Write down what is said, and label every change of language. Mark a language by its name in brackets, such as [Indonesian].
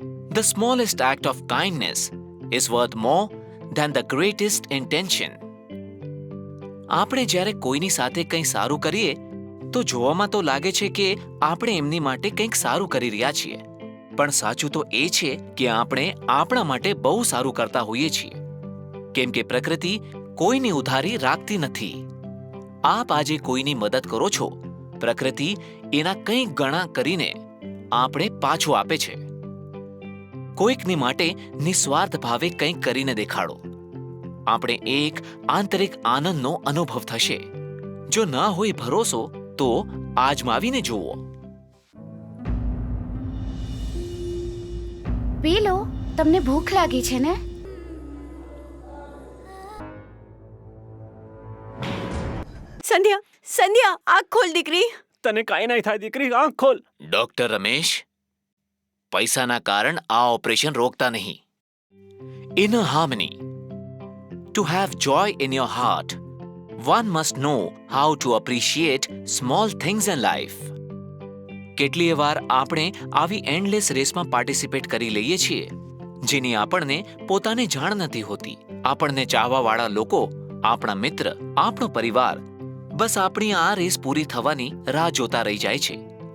[English] The smallest act of kindness is worth more than the greatest intention. [Gujarati] આપણે જ્યારે કોઈની સાથે કંઈ સારું કરીએ તો જોવામાં તો લાગે છે કે આપણે એમની માટે કંઈક સારું કરી રહ્યા છીએ, પણ સાચું તો એ છે કે આપણે આપણા માટે બહુ સારું કરતા હોઈએ છીએ, કેમ કે પ્રકૃતિ કોઈની ઉધારી રાખતી નથી. આપ આજે કોઈની મદદ કરો છો, પ્રકૃતિ એના કંઈક ગણા કરીને આપણે પાછું આપે છે. કોઈકની માટે નિસ્વાર્થ ભાવે કંઈક કરીને દેખાડો. આપણે એક આંતરિક આનંદનો અનુભવ થશે. જો ન હોય ભરોસો તો આજમાવીને જુઓ. પી લો, તમને ભૂખ લાગી છે ને? સંધ્યા, સંધ્યા, આંખ ખોલ દીકરી. તને કાંઈ નહીં થાય દીકરી, આંખ ખોલ. ડોક્ટર રમેશ, પૈસાના કારણ આ ઓપરેશન રોકતા નહીં. [English] Inner harmony. To have joy in your heart, one must know how to appreciate small things in life. [Gujarati] કેટલીય વાર આપણે આવી એન્ડલેસ રેસમાં પાર્ટિસિપેટ કરી લઈએ છીએ જેની આપણને પોતાને જાણ નથી હોતી. આપણને ચાહવાવાળા લોકો, આપણા મિત્ર, આપણો પરિવાર બસ આપણી આ રેસ પૂરી થવાની રાહ જોતા રહી જાય છે.